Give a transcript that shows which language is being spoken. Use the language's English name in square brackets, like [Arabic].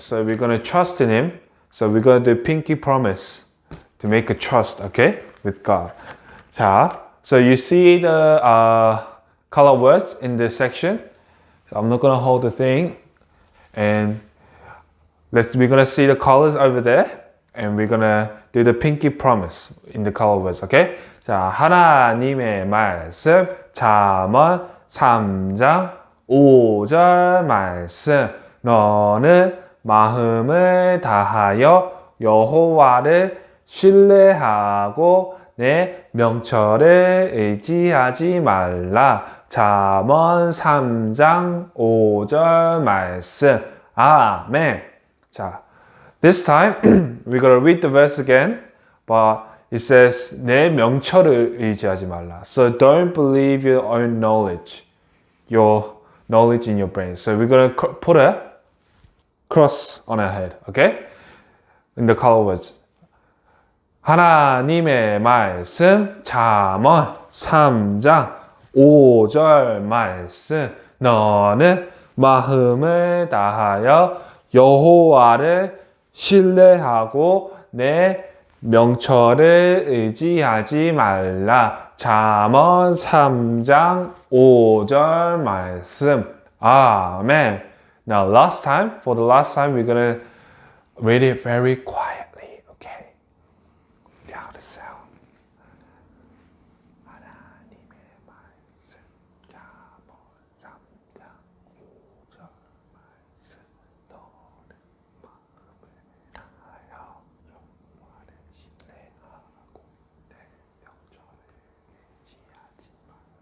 [English] So we're gonna trust in Him. So we're gonna do pinky promise to make a trust, okay, with God. 자, so you see the color words in this section. So I'm not gonna hold the thing, and we're gonna see the colors over there, and we're gonna do the pinky promise in the color words, okay? [Korean] 자, 하나님의 말씀, 잠언 3장 5절 말씀. 너는 마음을 다하여 여호와를 신뢰하고 내 명철을 의지하지 말라. 잠언 3장 5절 말씀. 아멘. [English] 자, this time we're gonna read the verse again, but it says [Korean] 내 명철을 의지하지 말라. [English] So don't believe your own knowledge, your knowledge in your brain. So we're gonna put a cross on our head, okay? In the color words. [Korean] 하나님의 말씀, 잠언 3장 5절 말씀. 너는 마음을 다하여 여호와를 신뢰하고 내 명철을 의지하지 말라. 잠언 3장 5절 말씀. 아멘. [English] Now for the last time, we're gonna read it very quietly, okay? Without a sound. [Korean] 하나님의 말씀, 잠언 3장 5절 말씀. 너는 마음을 다하여 여호와를 신뢰하고 내 명철을 의지하지 말라.